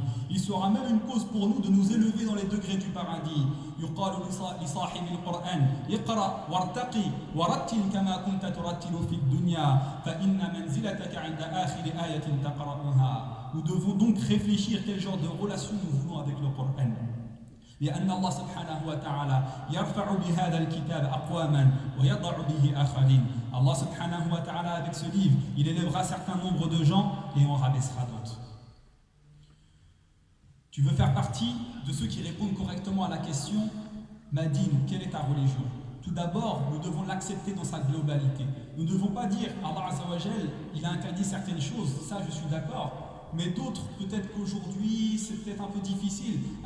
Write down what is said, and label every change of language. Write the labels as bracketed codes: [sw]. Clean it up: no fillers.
[fr] Il sera même une cause pour nous de nous élever dans les degrés du paradis. [ar] يقال لصاحب القرآن اقرأ وارتقي ورتل كما كنت ترتل في الدنيا فإن منزلتك عند آخر آية تقرأها. [fr] Nous devons donc réfléchir quel genre de relation nous voulons avec le Coran. [ar] لأن الله سبحانه وتعالى يرفع بهذا الكتاب أقواما ويضع به آخرين. [fr] Allah [ar] subhanahu wa ta'ala [fr] avec ce livre, il élèvera un certain nombre de gens et en rabaissera d'autres. Tu veux faire partie de ceux qui répondent correctement à la question « Madine, quelle est ta religion ?» Tout d'abord, nous devons l'accepter dans sa globalité. Nous ne devons pas dire « Allah Azza wa Jal, il a interdit certaines choses, ça je suis d'accord. » Mais d'autres, peut-être qu'aujourd'hui, c'est peut-être un peu difficile.